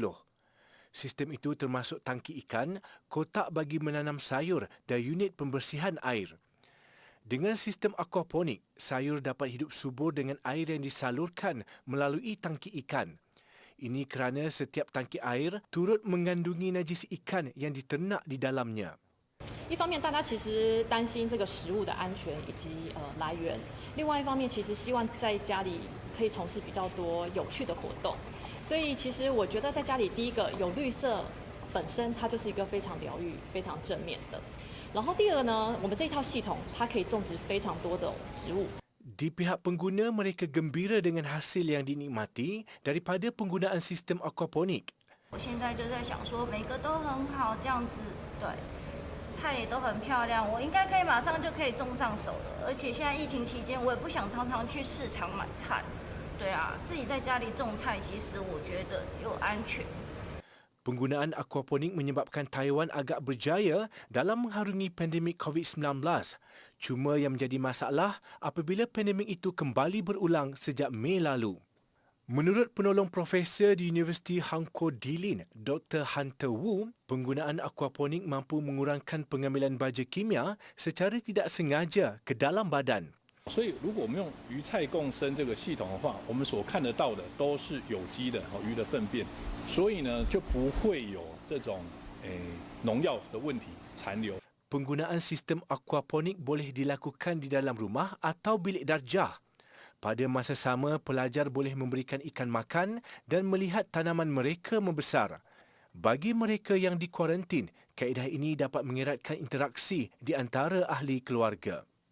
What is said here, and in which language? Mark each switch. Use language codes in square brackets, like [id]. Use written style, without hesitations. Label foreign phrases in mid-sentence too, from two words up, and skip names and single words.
[ms] Sistem itu termasuk tangki ikan, kotak bagi menanam sayur dan unit pembersihan air. Dengan sistem aquaponik, sayur dapat hidup subur dengan air yang disalurkan melalui tangki ikan. Ini kerana setiap tangki air turut mengandungi najis ikan yang diternak di dalamnya. [zh] 一方面，大家其实担心这个食物的安全以及来源；另外一方面，其实希望在家里可以从事比较多有趣的活动。所以，其实我觉得在家里，第一个有绿色本身它就是一个非常疗愈、非常正面的。然后第二个呢，我们这一套系统它可以种植非常多的植物。 [ms] Di pihak pengguna, mereka gembira dengan hasil yang dinikmati daripada penggunaan sistem aquaponik. [zh] 我现在就在想说，每个都很好，这样子对，菜也都很漂亮，我应该可以马上就可以种上手了。而且现在疫情期间，我也不想常常去市场买菜，对啊，自己在家里种菜，其实我觉得又安全。 [ms] Penggunaan aquaponik menyebabkan Taiwan agak berjaya dalam mengharungi pandemik COVID-19. Cuma yang menjadi masalah apabila pandemik itu kembali berulang sejak Mei lalu. Menurut penolong profesor di Universiti Hanko Dilin, Dr. Hunter Wu, penggunaan aquaponik mampu mengurangkan pengambilan baja kimia secara tidak sengaja ke dalam badan. [zh] 所以，如果我们用鱼菜共生这个系统的话，我们所看得到的都是有机的鱼的粪便，所以呢就不会有这种农药的问题残留。 [ms] Penggunaan sistem aquaponik boleh dilakukan di dalam rumah atau bilik darjah. Pada masa sama, pelajar boleh memberikan ikan makan dan melihat tanaman mereka membesar. Bagi mereka yang dikuarantin, kaedah ini dapat mengeratkan interaksi di antara ahli keluarga.